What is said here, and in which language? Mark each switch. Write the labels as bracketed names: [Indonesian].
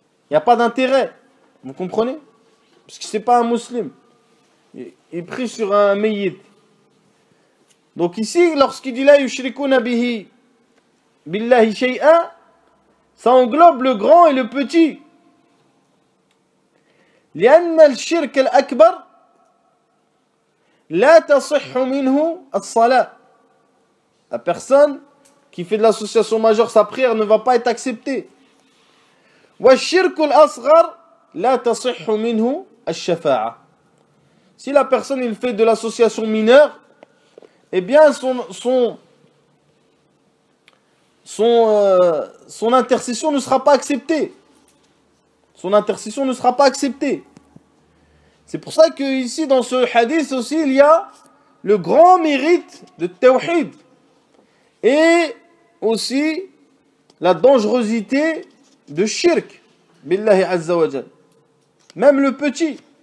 [French] Il n'y a pas d'intérêt. Vous comprenez? Parce que ce n'est pas un musulman. Il prie sur un mayyit. Donc ici, lorsqu'il dit [Arabic] la yushrikuna bihi billahi shay'a, [French] ça englobe le grand et le petit. [Arabic] لأن الشرك الأكبر لا تصح منه الصلاة. [French] La personne qui fait de l'association majeure, sa prière ne va pas être acceptée. [Arabic] والشرك الأصغر لا تصح منه الشفاعة. [French] Si la personne il fait de l'association mineure, eh bien son intercession ne sera pas acceptée. Son intercession ne sera pas acceptée. C'est pour ça que ici dans ce hadith aussi il y a le grand mérite de tawhid et aussi la dangerosité de shirk billahi azza wa jal. Même le petit.